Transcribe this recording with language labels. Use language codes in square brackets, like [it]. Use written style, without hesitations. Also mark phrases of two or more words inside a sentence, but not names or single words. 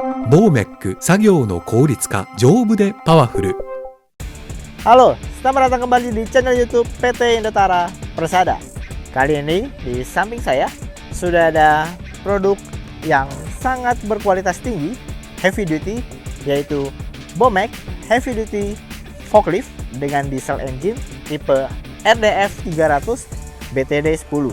[ja] ボーメック作業の効率化丈夫でパワフル。 [id] Halo, selamat datang kembali di channel YouTube PT Indotara Persada. Kali ini di samping saya sudah ada produk yang sangat berkualitas tinggi, [en] heavy duty, [id] yaitu Bomek Heavy Duty Forklift dengan [en] diesel engine [id] tipe RDF 300 BTD 10.